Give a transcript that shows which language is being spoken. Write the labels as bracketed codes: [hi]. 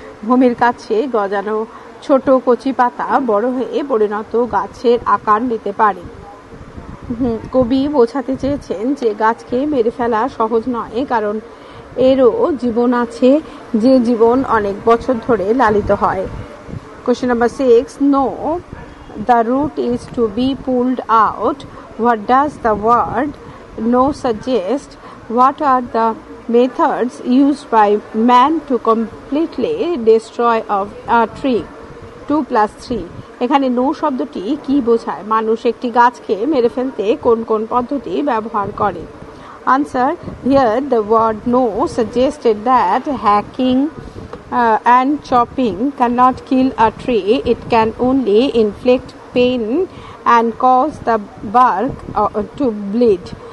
[bn] ভূমির কাছে গজানো ছোট কচি পাতা বড় হয়ে পরিণত গাছের আকার নিতে পারে। কবি বোঝাতে চেয়েছেন যে গাছকে মেরে ফেলা সহজ নয়, কারণ এরও জীবন আছে, যে জীবন অনেক বছর ধরে লালিত হয়। [en] Question number 6. No, the root is to be pulled out. What does the word no suggest? What are the methods used by man to completely destroy a tree? [bn] 2+3. এখানে নো শব্দটি কি বোঝায়? মানুষ একটি গাছকে মেরে ফেলতে কোন কোন পদ্ধতি ব্যবহার করে? [en] Answer. Here the word no suggested that hacking and chopping cannot kill a tree. It can only inflict pain and cause the bark to bleed.